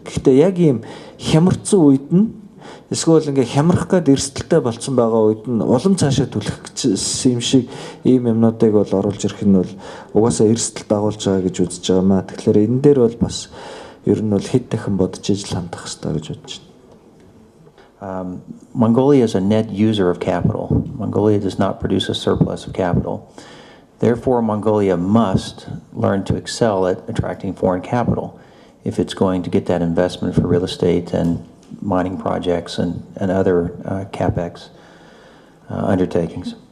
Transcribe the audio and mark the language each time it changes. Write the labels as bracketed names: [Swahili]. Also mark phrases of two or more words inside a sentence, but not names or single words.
[Mongolian] Гэхдээ яг ийм хямрцсан үед нь эсвэл ингээ хямрах гээд эрсдэлтэй болцсон байгаа үед нь улам цаашаа түлхэх юм шиг ийм юмнуудыг бол оруулж ирэх нь бол угаасаа эрсдэл дагуулж байгаа гэж үзэж байгаа маа. Тэгэхээр энэ дээр бол бас ер нь бол хэд дахин бодож ижил хандах хэрэгтэй гэж бодож байна. [English] Mongolia is a net user of capital. Mongolia does not produce a surplus of capital. Therefore, Mongolia must learn to excel at attracting foreign capital if it's going to get that investment for real estate and mining projects and other CapEx undertakings.